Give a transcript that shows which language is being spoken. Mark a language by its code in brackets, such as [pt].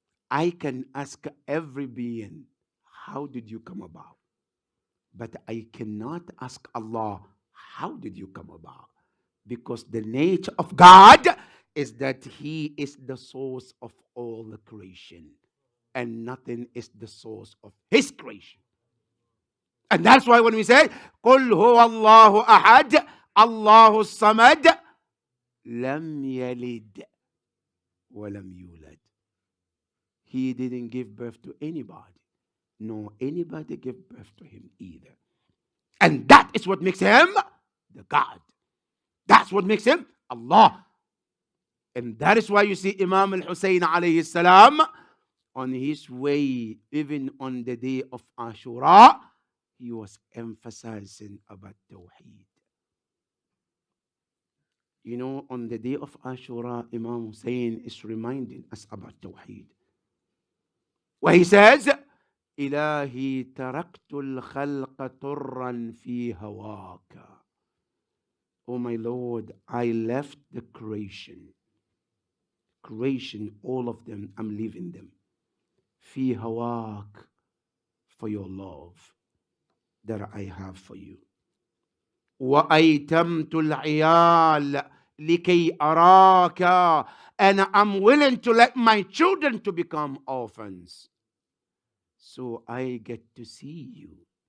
[en] I can ask every being, how did you come about? But I cannot ask Allah, how did you come about? Because the nature of God is that He is the source of all the creation, and nothing is the source of His creation. And that's why when we say, [ar] قُلْ هُوَ اللَّهُ أَحَدٌ اللَّهُ الصَّمَدُ لَمْ يَلِدْ وَلَمْ يُولَدْ. [en] He didn't give birth to anybody, nor anybody gave birth to him either. And that is what makes him the God. That's what makes him Allah. And that is why you see Imam Hussain alayhi salam on his way, even on the day of Ashura, he was emphasizing about Tawheed. You know, on the day of Ashura, Imam Hussain is reminding us about Tawheed. Where he says, [ar] إلهي تركت الخلق طرا في هواك. [en] Oh my Lord, I left the creation, all of them, I'm leaving them. [ar] في هواك, [en] for your love that I have for you. [ar] وأيتمت العيال لكي أراك, [en] and I'm willing to let my children to become orphans, so I get to see you.